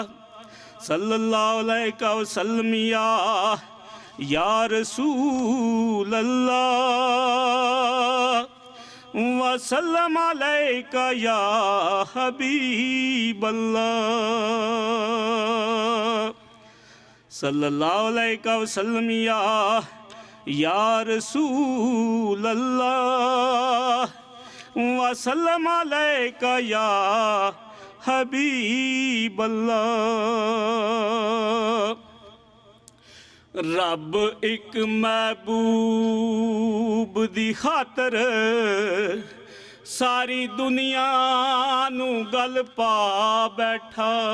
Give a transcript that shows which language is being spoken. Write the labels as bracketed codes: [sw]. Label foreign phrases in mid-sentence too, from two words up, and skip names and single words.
[ar] صلى الله عليه وسلم يا رسول الله وسلم عليك يا حبيب الله. صلى الله عليه وسلم يا رسول الله وسلم عليك يا حبيب الله. [pa] ਰੱਬ ਏਕ ਮਹਿਬੂਬ ਦੀ ਖ਼ਾਤਰ ਸਾਰੀ ਦੁਨੀਆ ਨੂੰ ਗਲ ਪਾ ਬੈਠਾ।